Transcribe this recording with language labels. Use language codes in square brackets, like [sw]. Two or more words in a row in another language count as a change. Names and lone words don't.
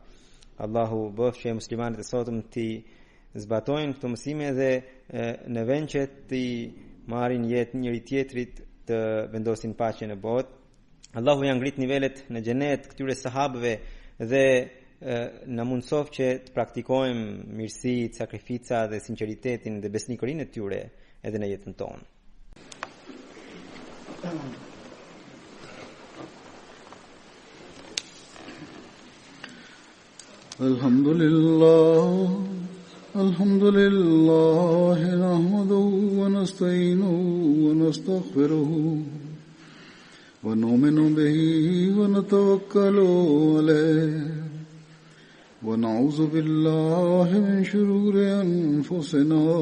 [sq] Allahu bëf që muslimanët e sotëm ti zbatojnë këto mësime dhe në vend që ti marrin jetë njëri tjetrit të vendosin paqen në botë. Allahu ja ngrit nivelet në xhenet këtyre sahabëve dhe na mundsof që të praktikojmë mirësitë, sakrifica dhe sinqeritetin dhe besnikërinë e tyre edhe në jetën tonë. [ar] الحمد لله نحمده ونستعينه ونستغفره ونؤمن به ونتوكل عليه ونعوذ بالله من شرور أنفسنا